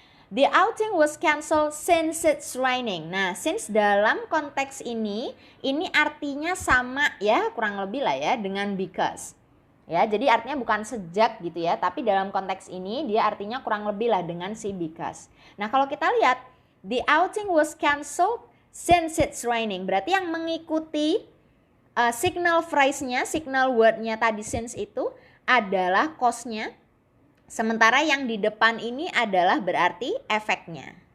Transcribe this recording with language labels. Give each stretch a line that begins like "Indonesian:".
English: The outing was cancelled since it's raining.
Indonesian: Nah, since dalam konteks ini artinya sama ya, kurang lebih lah ya dengan because. Ya, jadi artinya bukan sejak gitu ya, tapi dalam konteks ini dia artinya kurang lebih lah dengan si because. Nah, kalau kita lihat
English: the outing was cancelled since it's raining.
Indonesian: Berarti yang mengikuti signal phrase-nya, signal word-nya tadi since itu adalah cause-nya. Sementara yang di depan ini adalah berarti efeknya.